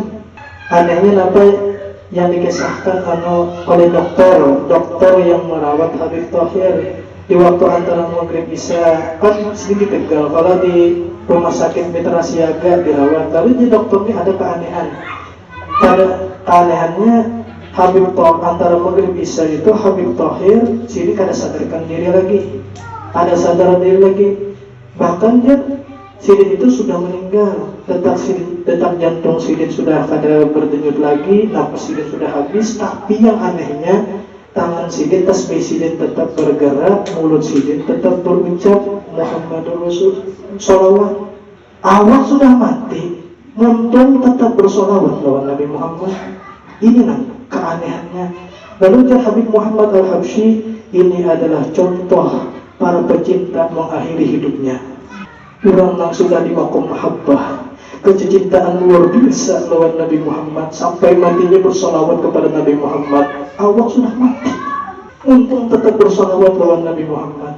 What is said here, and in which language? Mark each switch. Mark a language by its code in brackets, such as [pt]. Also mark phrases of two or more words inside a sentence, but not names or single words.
[bjn] Anehnya apa yang dikisahkan oleh dokter yang merawat Habib Thahir di waktu antara maghrib isya, kan sedikit tegal kalau di rumah sakit Mitra Siaga dirawat. Lalu di dokternya ada keanehan. Pada keanehannya Habib Thahir antara maghrib isya itu Habib Thahir sini kada sadarkan diri lagi, bahkan dia sidin itu sudah meninggal, detak jantung sidin sudah kada berdenyut lagi, napas sidin sudah habis. Tapi yang anehnya tangan sidin, tasbih sidin tetap bergerak, mulut sidin tetap berucap [ar] محمد رسول [bjn] sholawat. Awak sudah mati, muntung tetap bersolawat lawan Nabi Muhammad. Ini keanehannya. Lalu Habib Muhammad Al-Habsyi ini adalah contoh para pecinta mengakhiri hidupnya. Orang yang sudah di makom mahabbah, kecintaan luar biasa lawan Nabi Muhammad, sampai matinya bersolawat kepada Nabi Muhammad. Awak sudah mati, untung tetap bersolawat lawan Nabi Muhammad.